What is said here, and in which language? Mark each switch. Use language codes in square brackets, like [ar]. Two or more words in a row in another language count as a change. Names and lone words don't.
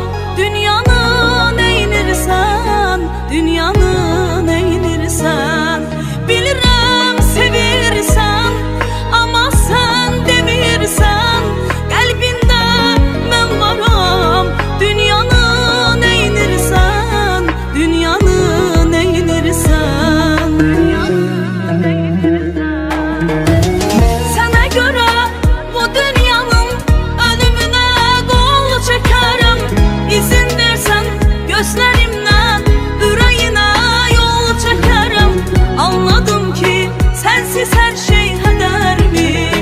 [az] Dünyanı neynirsən, dünyanı neynirsən. Bilirəm sevirsən, ama sen demirsən, qəlbində mən varam. Dünyanı neynirsən, dünyanı neynirsən. [tr] Sana göre bu dünyanın ölümüne kol çekerim. İzin versen gözlerimden yüreğine yol çekerim. Anladım ki sensiz her şey hedermiş.